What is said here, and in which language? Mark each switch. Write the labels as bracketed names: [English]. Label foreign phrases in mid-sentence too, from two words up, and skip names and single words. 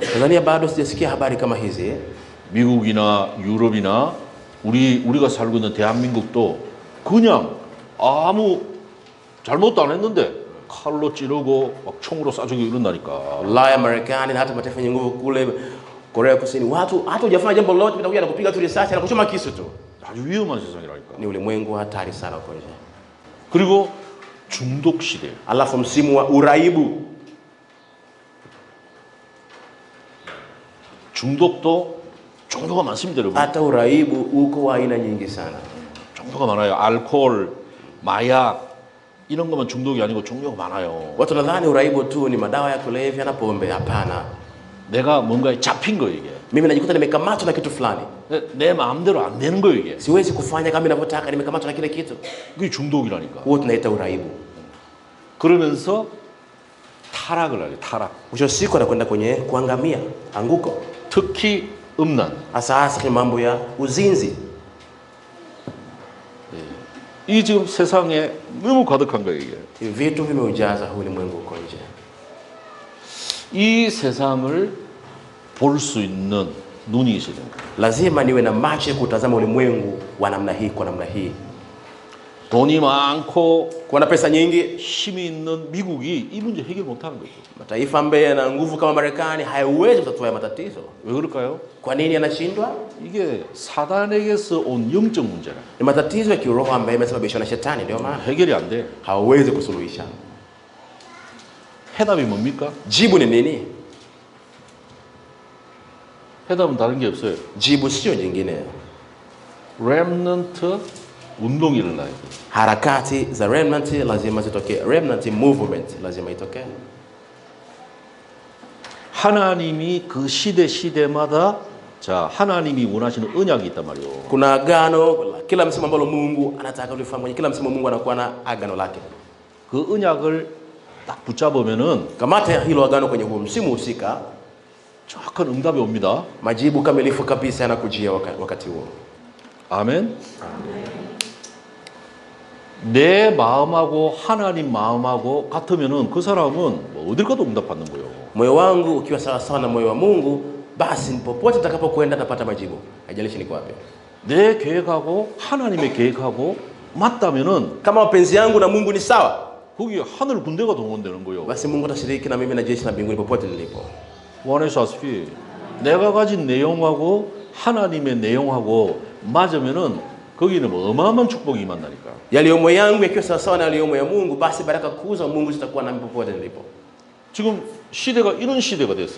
[Swahili] Tanzania bado sijasikia habari kama hizi. [Korean] 미국이나 유럽이나 우리가 살고 있는 대한민국도 그냥 아무 잘못도 안 했는데 칼로 찌르고 막 총으로 쏴주고 이런다니까. [Swahili] Ulaya, Marekani na hata mataifa yenye nguvu kule Korea Kusini, watu hata hujafanya jambo lolote utakuja na kupiga tu risasi na kuchoma kisu tu. [Korean] 아주 위험한 세상이라니까. [Swahili] Ni ulimwengu hatari sana huko nje. [Korean] 그리고 중독 시대. [Swahili] Alafu msimu wa uraibu. [Korean] 중독도 종류가 많습니다, 여러분. [Swahili] Hata uraibu uko wa aina nyingi sana. [Korean] 종류가 많아요. 알코올, 마약 이런 것만 중독이 아니고 종류가 많아요. [Swahili] Watu nadhani uraibu tu ni madawa ya kulevya na pombe. Hapana. [Korean] 내가 뭔가에 잡힌 거 이게. [Swahili] Mimi najikuta nimekamatwa na kitu fulani. [Korean] 내 마음대로 안 되는 거예요, 이게. [Swahili] Siwezi kufanya kama ninavyotaka, nimekamatwa na kile kitu. [Korean] 그게 중독이라니까. [Swahili] Huo tunaita uraibu. [Korean] 그러면서 타락을 하죠, 타락. [Swahili] Mwisho wa siku anakwenda kwenye kuangamia, anguko. [Korean] 특히 음란. [Swahili] Hasa kwenye mambo ya uzinzi. [Korean] 이게 지금 세상에 너무 가득한 거예요, 이게. [Swahili] Hivi vitu vimeujaza ulimwengu uko nje. [Korean] 이 세상을 볼 수 있는 눈이 있어야 됩니다. [Swahili] Lazima niwe na macho ya kutazama ulimwengu wa namna hii kwa namna hii. [Korean] 돈이 많고 [Swahili] Kuwa na pesa nyingi, [Korean] 힘이 있는 미국이 이 문제 해결 못하는 거죠. [Swahili] mataifa ambayo yana nguvu kama Marekani hayawezi kutatua matatizo. [Korean] 왜 그럴까요? [Swahili] Kwa nini yanashindwa? [Korean] 이게 사단에게서 온 영적 문제라. [Swahili] Ni matatizo ya kiroho ambayo yamesababishwa na shetani, ndio maana [Korean] 해결이 안 돼. [Swahili] hawawezi kusuluhisha. [Korean] 해답이 뭡니까? [Swahili] Jibu ni nini? [Korean] 해답은 다른 게 없어요. [Swahili] Jibu sio jingine. [Korean] 렘넌트 운동이 일어나야 돼. [Swahili] Harakati za remnant lazima zitokee. [English] Remnant movement [Swahili] lazima itokee. [Korean] 하나님이 그 시대마다 자 하나님이 원하시는 언약이 있단 말이에요. [Swahili] Kuna agano kila msimu ambalo Mungu anataka ulifanye. Kwenye kila msimu Mungu anakuwa na agano lake. [Korean] 그 언약을 딱 붙잡으면은 [Swahili] Kamata hilo agano kwenye huo msimu husika, [Korean] 정확한 응답이 옵니다. [Swahili] majibu kamilifu kabisa yanakujia wakati huo. [Korean] 아멘. 내 마음하고 하나님 마음하고 같으면은 그 사람은 뭐 어딜 가도 응답받는 거예요. [Swahili] Moyo wangu ukiwa sawa sawa na moyo wa Mungu, basi popote nitakapokwenda napata majibu. Haijalishi niko wapi. [Korean] 내 계획하고 하나님의 계획하고 맞다면은 [Swahili] Kama mapenzi yangu na Mungu ni sawa, [Korean] 거기 하늘 군대가 동원되는 거예요. [Swahili] basi Mungu atashiriki na mimi na jeshi la mbinguni popote nilipo. [Korean] 원하시다시피 내가 가진 내용하고 하나님의 내용하고 맞으면은 거기는 뭐 어마어마한 축복이 임한다니까. [Swahili] Yaliyomo yangu yakiwa sawa sawa na yaliyomo ya Mungu, basi baraka kuu za Mungu zitakuwa nami popote nilipo. [Korean] 지금 시대가 이런 시대가 됐어요.